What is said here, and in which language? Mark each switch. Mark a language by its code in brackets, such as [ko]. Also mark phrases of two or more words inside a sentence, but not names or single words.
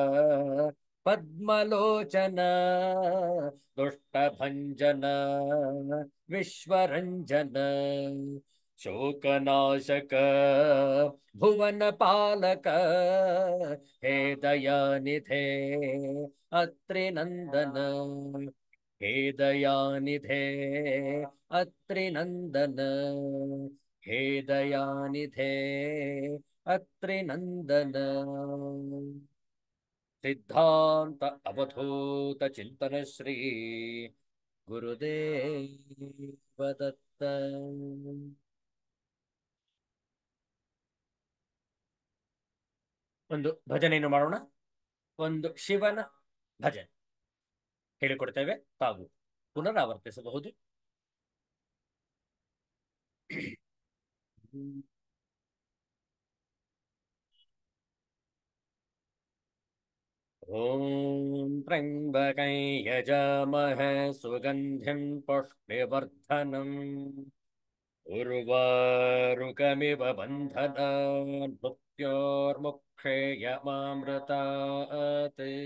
[sa] ಪದ್ಮಲೋಚನ ದುಷ್ಟ ಭಂಜನ ವಿಶ್ವರಂಜನ ಶೋಕನಾಶಕ ಭುವನ ಪಾಲಕ ಹೇ ದಯಾನಿಧೆ ಅತ್ರಿ ನಂದನ ಹೇ ದಯಾನಿಧೆ ಅತ್ರಿ ನಂದನ ಹೇ ದಯಾನಿಧೆ ಅತ್ರಿ ನಂದನ ಸಿದ್ಧಾಂತ ಅವಧೂತ ಚಿಂತನ ಶ್ರೀ ಗುರುದೇವ ದತ್ತ. [kn] ಒಂದು ಭಜನೆಯನ್ನು ಮಾಡೋಣ. ಒಂದು ಶಿವನ ಭಜನೆ ಹೇಳಿಕೊಡ್ತೇವೆ, ತಾವು ಪುನರಾವರ್ತಿಸಬಹುದು. [sa] ಓಂ ತ್ರ್ಯಂಬಕೈ ಯಜಾಮಹೇ ಸುಗಂಧಿಂ ಪುಷ್ಟಿವರ್ಧನಂ ಉರ್ವಾರುಕಮಿವ ಬಂಧನಾನ್ ಮೃತ್ಯೋರ್ಮುಕ್ಷೇಯಮಾಮೃತಾತ್.